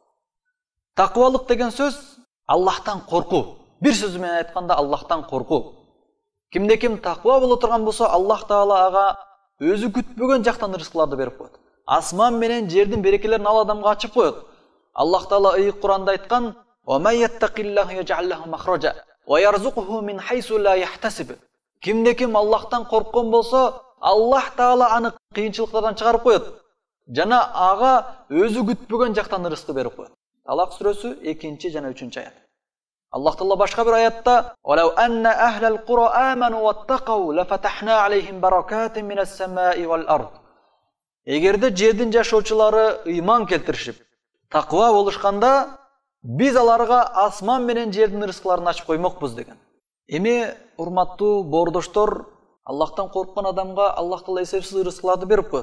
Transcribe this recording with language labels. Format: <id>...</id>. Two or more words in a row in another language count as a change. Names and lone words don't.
<ky>Таквалык деген сөз Аллахтан коркуу. Бир сөз менен айтканда Аллахтан коркуу. Кимде ким таква боло турган болсо, Аллах Таала ага өзү күтпөгөн жактан ырыскыларды берип коет. Асман менен жердин берекелерин ал адамга ачып коет. Аллах Таала ыйык Куранда айткан:</ky> <ar>"ومن يتق الله يجعل له مخرجا ويرزقه من حيث لا يحتسب."</ar> <ky>Кимде ким Аллахтан корккон болсо, Аллах Таала аны кыйынчылыктардан чыгарып коет. Жана ага өзү күтпөгөн жактан ырыскы берип коет. Талак сүрөсү 2 жана 3 аят. Аллах Таала башка бир аятта:</ky> <ar>"ولو أن أهل القرى آمنوا واتقوا لفتحنا عليهم بركات من السماء والأرض."</ar> <ky>Эгерде жердин жашоочулары ыйман келтиришип, таква болушканда, биз аларга асман менен жердин ырыскыларын ачып коймокпуз деген. Эми урматтуу боордоштор, Аллахтан корккон адамга Аллах Таала эсепсиз ырыскыларды берип коет.</ky>